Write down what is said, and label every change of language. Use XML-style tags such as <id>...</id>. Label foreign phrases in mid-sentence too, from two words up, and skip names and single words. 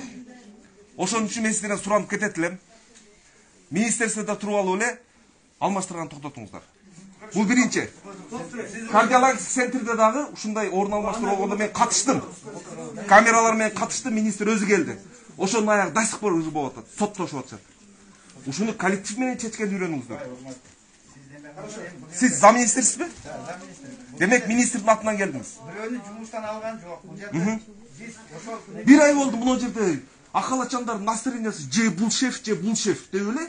<ky>Ошон үчүн мен сиздерден суранып кетет элем. Министерстводо туруп алып эле алмаштырган токтотуңуздар. Бул биринчи. Кардиологик центрде дагы ушундай орун алмаштыруу болгондо мен катыштым. Камералар менен катыштым, министр өзү келди. Ошонун аягы</ky> <ru>до сих пор</ru> <ky>ызы болуп атат, соттошуп атышат. Ушуну коллектив менен чечкенди үйрөнүңүздөр. Сиз замминистрсизби? Демек министрдин атынан келдиңиз. Бирөөнү жумуштан алган жок. Бул жерде биз ошол бир ай болду мына жерде акалачандардын настроениясы же бул шеф деп эле.</ky>